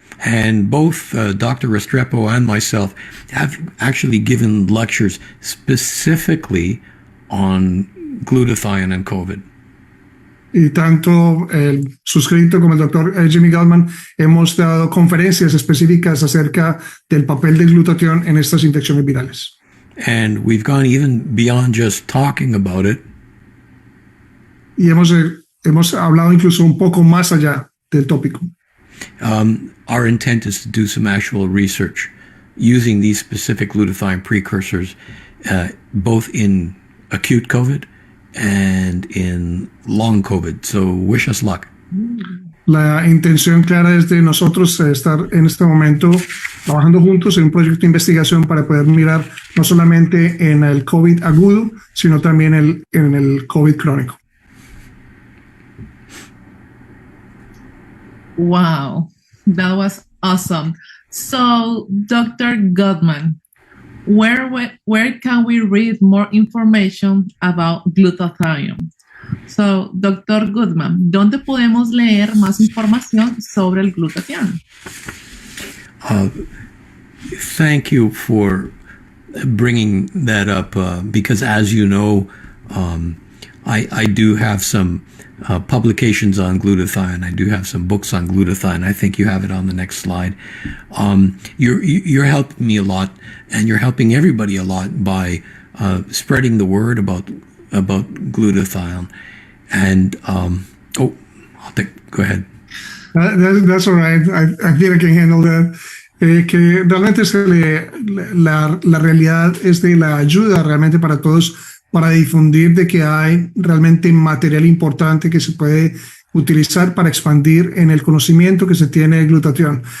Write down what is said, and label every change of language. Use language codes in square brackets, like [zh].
[en] And both Dr. Restrepo and myself have actually given lectures specifically on glutathione and COVID. [es] Y tanto el suscrito como el doctor Jimmy Gutman hemos dado conferencias específicas acerca del papel del glutatión en estas infecciones virales. [en] And we've gone even beyond just talking about it. [es] Y hemos hablado incluso un poco más allá del tópico. [en] Our intent is to do some actual research using these specific glutathione precursors, both in acute COVID and in long COVID. So wish us luck. [es] La intención clara es de nosotros estar en este momento trabajando juntos en un proyecto de investigación para poder mirar no solamente en el COVID agudo, sino también en el COVID crónico. [en] Wow, that was awesome. So, Dr. Gutman, where can we read more information about glutathione? So, Dr. [es] Gutman, ¿dónde podemos leer más información sobre el glutatión? [en] Thank you for bringing that up because, as you know, I do have some publications on glutathione. I do have some books on glutathione. I think you have it on the next slide. You're helping me a lot, and you're helping everybody a lot by spreading the word about glutathione. And go ahead. That's all right. I think I can handle that. [es] Que realmente la realidad es de la ayuda realmente para todos, para difundir de que hay realmente material importante que se puede utilizar para expandir en el conocimiento que se tiene de glutatión.